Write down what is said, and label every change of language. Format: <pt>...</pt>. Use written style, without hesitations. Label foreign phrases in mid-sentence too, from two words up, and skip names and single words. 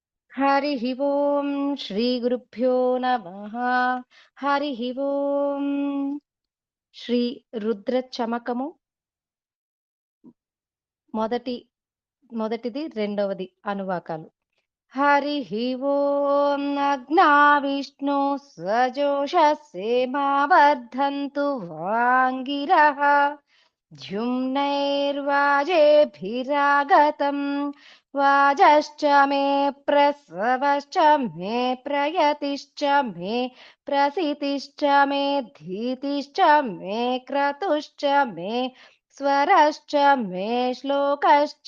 <sa>हरिः ओम् श्रीगुरुभ्यो नमः। हरिः ओम्.</sa> <te>శ్రీ రుద్ర చమకము మొదటిది రెండవది అనువాకాలు.</te> <sa>हरिः ओम् अग्ना विष्णु सजोषसेमावर्धन्तु वाङ्गिरः द्युम्नैर्वाजेभिरागतम् वाजश्च मे प्रसवश्च मे प्रयतिश्च मे प्रसितिश्च मे धीतिश्च मे क्रतुश्च मे स्वरश्च मे श्लोकश्च</sa>